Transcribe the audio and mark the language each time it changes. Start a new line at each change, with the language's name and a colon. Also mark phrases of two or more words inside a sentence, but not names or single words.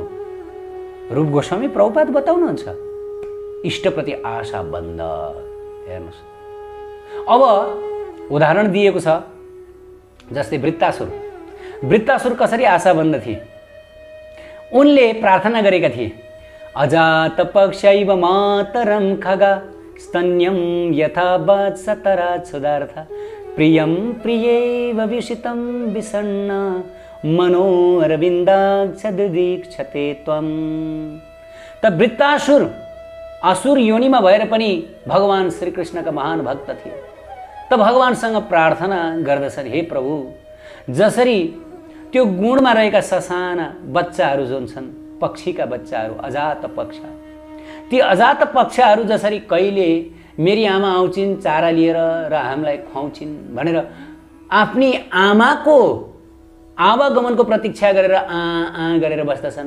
Nepali: रूप गोस्वामी प्रभुपाद बताउनुहुन्छ, इष्टप्रति आशा बन्द। हेर्नुहोस्, अब उदाहरण दिएको छ, जस्तै वृत्तासुर। वृत्तासुर कसरी आशाबन्द थिए? उनले प्रार्थना गरेका थिए,
Sanskrit: अजात पक्षैव मातरम खगा स्तन्यम यथा वत्सतरा सुदार्थ प्रियम प्रियैव विषितं विषण्ण मनोरविन्दाक्ष दीक्षते त्वं।
Nepali: त वृत्तासुर असुर योनिमा भएर पनि भगवान श्रीकृष्णका महान भक्त थिए। त भगवानसँग प्रार्थना गर्दछन्, हे प्रभु, जसरी त्यो गुणमा रहेका ससाना बच्चाहरू जुन छन्, पक्षीका बच्चाहरू,
Sanskrit: अजात पक्ष,
Nepali: ती अजात पक्षहरू जसरी कहिले मेरी आमा आउँछिन् चारा लिएर र हामीलाई खुवाउँछिन् भनेर आफ्नी आमाको आवागमनको प्रतीक्षा गरेर गरेर बस्दछन्।